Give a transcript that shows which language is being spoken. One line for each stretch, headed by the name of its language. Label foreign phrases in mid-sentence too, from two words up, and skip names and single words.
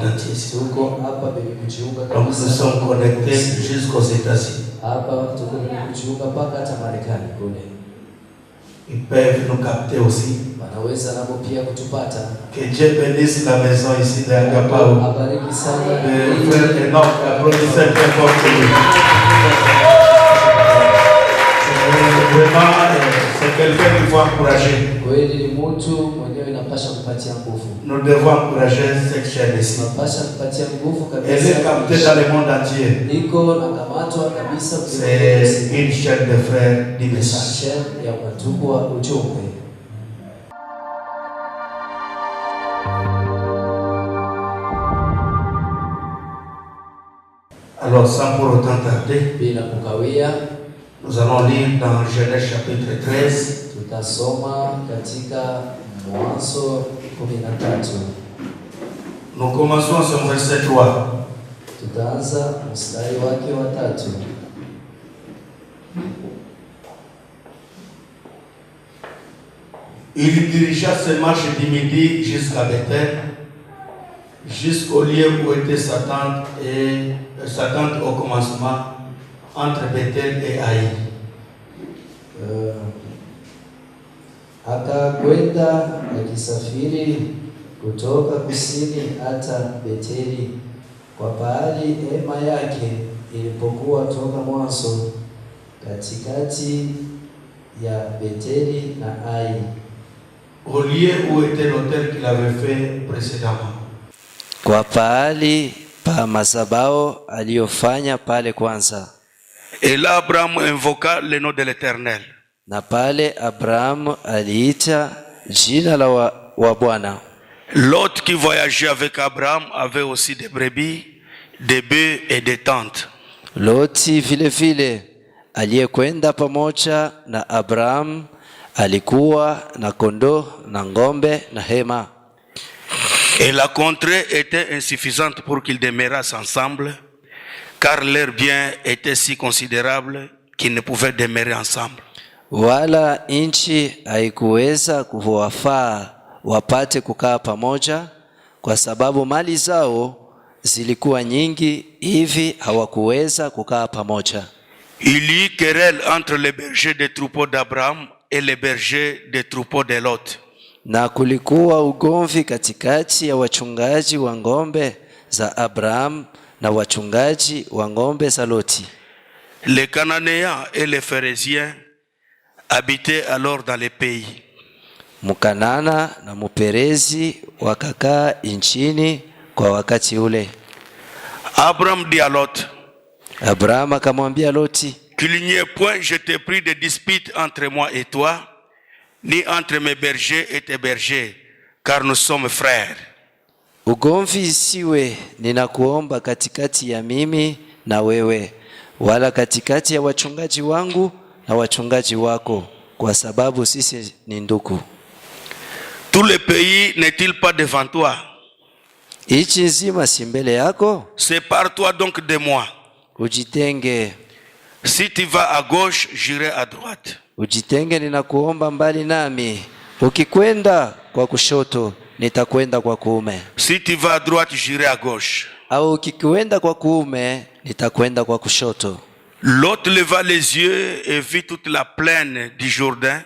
Swahili: Tuko hapa bila kujiunga
French: Donc nous
Swahili: kabisa.
French: sommes connectés jusqu'aux États-Unis.
Swahili: Hapa tuko bila kujiunga mpaka hata Marekani kule.
French: Ils peuvent nous capter aussi.
Swahili: Wanaweza nabo pia kutupata.
French: Que Dieu bénisse la maison ici de Agapao.
Swahili: Abariki sana.
French: Frère Enoch, applaudissez très fort pour lui. Vraiment, c'est quelqu'un qu'il faut encourager.
Swahili: Kweli ni mtu mwenyewe inapasha kupatia nguvu.
French: Nous devons encourager cette chaîne ici.
Swahili: Inapasha kupatia nguvu kabisa.
French: Elle est captée dans le monde entier.
Swahili: Iko na kamatwa kabisa.
French: C'est une chaîne de frères du message.
Swahili: Chaîne ya watu wa ujumbe.
French: Alors, sans pour autant tarder,
Swahili: bila kukawia,
French: nous allons lire dans Genèse chapitre 13.
Swahili: Tutasoma katika Mwanzo 13.
French: Nous commençons sur verset 3.
Swahili: Tutaanza mstari wake wa 3.
French: Il dirigea ses marches du midi jusqu'à Bethel, jusqu'au lieu où était sa tente au commencement, entre Bethel et Haï.
Swahili: Akakwenda akisafiri kutoka kusini hata Beteli, kwa pahali hema yake ilipokuwa toka mwanzo, katikati ya Beteli na Ai,
French: au lieu où était l'autel qu'il avait fait précédemment.
Swahili: Kwa pahali pa mazabao aliyofanya pale kwanza.
French: Et là Abraham invoqua le nom de l'Éternel.
Swahili: Na pale Abraham aliita jina la wa Bwana.
French: L'autre qui voyageait avec Abraham avait aussi des brebis, des bœufs et des tentes.
Swahili: Loti vile vile aliyekwenda pamoja na Abraham alikuwa na kondoo na ngombe na hema.
French: Et la contrée était insuffisante pour qu'ils demeurassent ensemble, car leurs biens étaient si considérables qu'ils ne pouvaient demeurer ensemble.
Swahili: Wala nchi haikuweza kuwafaa wapate kukaa pamoja, kwa sababu mali zao zilikuwa nyingi, hivi hawakuweza kukaa pamoja.
French: Il y eut querelle entre les bergers des troupeaux d'Abraham et les bergers des troupeaux de Lot.
Swahili: Na kulikuwa ugomvi katikati ya wachungaji wa ngombe za Abraham na wachungaji wa ngombe za Loti.
French: Les Cananéens et les Phéréziens habitaient alors dans les pays.
Swahili: Mkanana na Mperezi wakakaa nchini kwa wakati ule.
French: Abraham dit à Lot,
Swahili: Abraham akamwambia Loti,
French: qu'il n'y ait point, je te prie, de dispute entre moi et toi, ni entre mes bergers et tes bergers, car nous sommes frères.
Swahili: ugomvi isiwe, ninakuomba, katikati ya mimi na wewe, wala katikati ya wachungaji wangu na wachungaji wako, kwa sababu sisi ni ndugu.
French: Tout le pays n'est-il pas devant toi?
Swahili: Nchi nzima si mbele yako?
French: Sépare-toi donc de moi.
Swahili: Ujitenge.
French: Si tu vas à gauche, j'irai à droite.
Swahili: Ujitenge, ninakuomba, mbali nami. Ukikwenda kwa kushoto, nitakwenda kwa kuume.
French: Si tu vas à droite, j'irai à gauche.
Swahili: Au ukikwenda kwa kuume, nitakwenda kwa kushoto.
French: Lot leva les yeux et vit toute la plaine du Jourdain.